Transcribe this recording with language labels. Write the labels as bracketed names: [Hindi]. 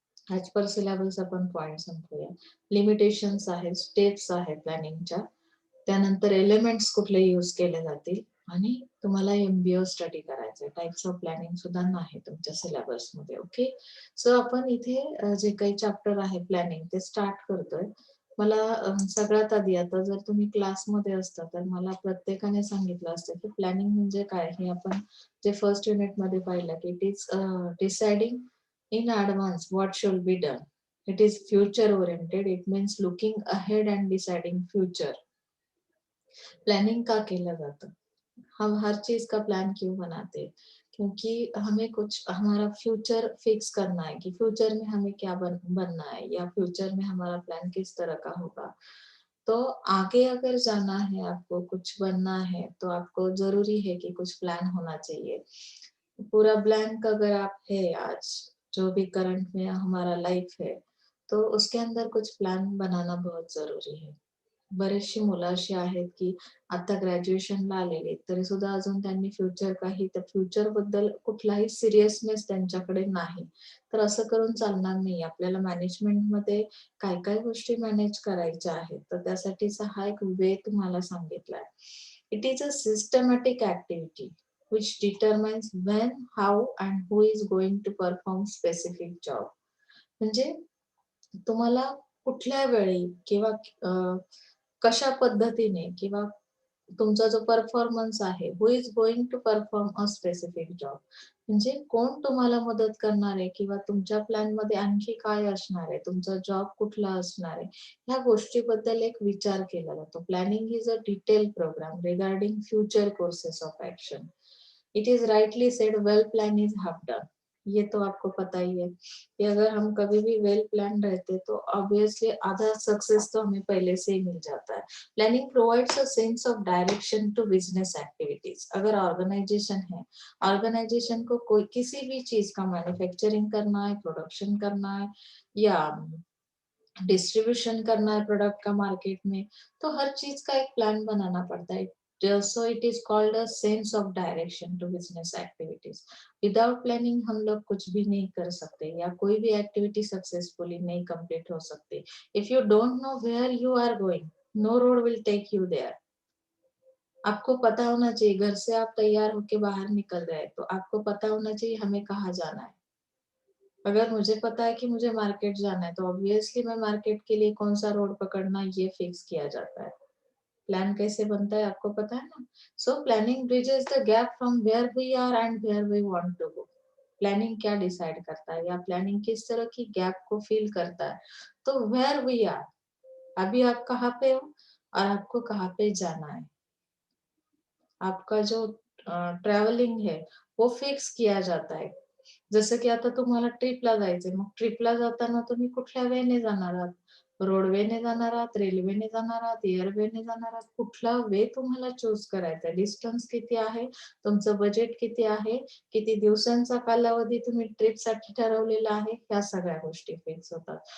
[Marathi] As per syllabus आपण point संपूया. Limitations आहेत, steps आहेत प्लॅनिंगच्या, त्यानंतर एलिमेंट्स कुठले यूज केले जातील, आणि तुम्हाला MBO स्टडी करायचंय. टाइप्स ऑफ प्लॅनिंग सुद्धा नाही तुमच्या सिलेबसमध्ये. ओके, सो आपण इथे जे काही चॅप्टर आहे प्लॅनिंग ते स्टार्ट करतोय. मला सगळ्यात आधी, आता जर तुम्ही क्लासमध्ये असता तर मला प्रत्येकाने सांगितलं असतं की प्लॅनिंग म्हणजे काय. हे आपण जे फर्स्ट युनिटमध्ये पाहिलं की [English] It is deciding in advance what should be done. It is future oriented. It means looking ahead and deciding future. [Hindi] Planning का केला जाता, हम हर चीज का प्लान क्यों बनाते, क्योंकि हमें कुछ हमारा फ्यूचर फिक्स करना है कि फ्यूचर में हमें क्या बनना है, या फ्यूचर में हमारा प्लान किस तरह का होगा. तो आगे अगर जाना है, आपको कुछ बनना है, तो आपको जरूरी है कि कुछ प्लान होना चाहिए. पूरा ब्लैंक अगर आप है आज, जो भी करंट में हमारा लाइफ है, तो उसके अंदर कुछ प्लान बनाना बहुत जरुरी है. [Marathi] बरेचशी मुलं अशी आहेत की आता ग्रॅज्युएशनला आलेले तरी सुद्धा अजून त्यांनी फ्युचर काही, त्या फ्युचर बद्दल कुठलाही सिरियसनेस त्यांच्याकडे नाही. तर असं करून चालणार नाही. आपल्याला मॅनेजमेंटमध्ये काय काय गोष्टी मॅनेज करायच्या आहेत, तर त्यासाठीचा हा एक वे तुम्हाला सांगितलाय. [English] It is a systematic activity which determines when, how and who is going to perform specific job. [Marathi] म्हणजे तुम्हाला कुठल्या वेळी किंवा कशा पद्धतीने किंवा तुमचा जो परफॉर्मन्स आहे, [English] who is going to perform a specific job, [Marathi] म्हणजे कोण तुम्हाला मदत करणार आहे किंवा तुमच्या प्लॅन मध्ये आणखी काय असणार आहे, तुमचा जॉब कुठला असणार आहे, ह्या गोष्टीबद्दल एक विचार केला जातो. [English] Planning is a detail program regarding future courses of action. It is rightly said, well plan is half done. [Hindi] ये तो आपको पता ही है कि अगर हम कभी भी वेल प्लान रहते तो ऑब्वियसली आधा सक्सेस तो हमें पहले से ही मिल जाता है. [English] Planning provides a sense of direction to business activities. [Hindi] अगर ऑर्गेनाइजेशन है, ऑर्गेनाइजेशन को कोई किसी भी चीज का मैन्युफैक्चरिंग करना है, प्रोडक्शन करना है, या डिस्ट्रीब्यूशन करना है प्रोडक्ट का मार्केट में, तो हर चीज का एक प्लान बनाना पड़ता है. [English] So it is called a sense of direction to business activities. Without planning [Hindi] हम लोग कुछ भी नहीं कर सकते, या कोई भी एक्टिविटी सक्सेसफुली नहीं कंप्लीट हो सकती. [English] If you don't know where you are going, no road will take you there. [Hindi] आपको पता होना चाहिए, घर से आप तैयार होके बाहर निकल रहे हैं तो आपको पता होना चाहिए हमें कहाँ जाना है. अगर मुझे पता है कि मुझे मार्केट जाना है, तो ऑब्वियसली मैं मार्केट के लिए कौन सा रोड पकड़ना ये फिक्स किया जाता है. प्लान कैसे बनता है आपको पता है ना. [English] So planning bridges the gap from where we are and where we want to go. [Hindi] Planning क्या डिसाइड करता है, या प्लानिंग किस तरह की गैप को फिल करता है. तो [English] where we are, [Hindi] अभी आप कहाँ पे हो और आपको कहाँ पे जाना है, आपका जो ट्रॅव्हलिंग है वो फिक्स किया जाता है. [Marathi] जसं की आता तुम्हाला ट्रिपला जायचंय, मग ट्रिपला जाताना तुम्ही कुठल्या वेने जाणार आहात, रोडवेने जाणार आहात, रेल्वेने जाणार आहात, एअरवेने जाणार आहात, कुठला वे तुम्हाला चूज करायचा आहे, डिस्टन्स किती आहे, तुमचं बजेट किती आहे, किती दिवसांचा कालावधी तुम्ही ट्रिपसाठी ठरवलेला आहे, ह्या सगळ्या गोष्टी फिक्स होतात.